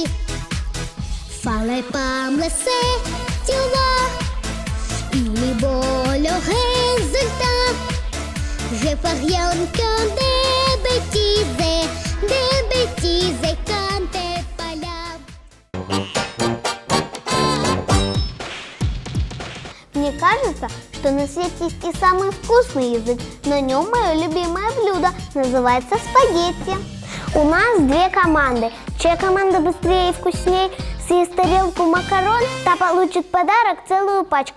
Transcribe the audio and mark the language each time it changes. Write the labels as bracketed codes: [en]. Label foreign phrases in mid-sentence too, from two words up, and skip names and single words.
[fr] Fallait pas me laisser, tu vois, il est beau le résultat. Je fais rien que des bêtises quand t'es pas là. [ru] Мне кажется, что на свете есть и самый вкусный язык. На нем мое любимое блюдо называется спагетти. У нас две команды. Чья команда быстрее и вкуснее съест тарелку макарон, та получит подарок целую пачку.